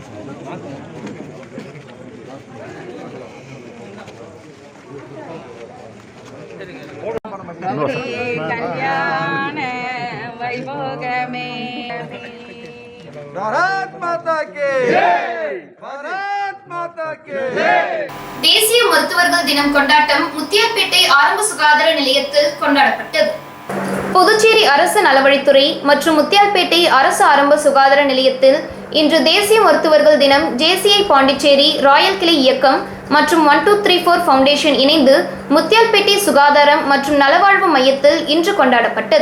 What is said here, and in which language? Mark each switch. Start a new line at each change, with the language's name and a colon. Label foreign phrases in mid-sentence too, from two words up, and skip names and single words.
Tamil: கல்யாண வைபோகமே
Hindi: भारत माता के भारत माता के
Tamil: தேசிய மருத்துவர்கள் தினம் கொண்டாட்டம் முத்தியால்பேட்டை ஆரம்ப சுகாதார நிலையத்தில் கொண்டாடப்பட்டது. புதுச்சேரி அரசு நலவழித்துறை மற்றும் முத்தியால்பேட்டை அரசு ஆரம்ப சுகாதார நிலையத்தில் இன்று தேசிய மருத்துவர்கள் தினம் JCI பாண்டிச்சேரி ராயல் கிளை இயக்கம் மற்றும் 1234 ஃபவுண்டேஷன் இணைந்து முத்தியால்பேட்டை சுகாதாரம் மற்றும் நலவாழ்வு மையத்தில் இன்று கொண்டாடப்பட்டது.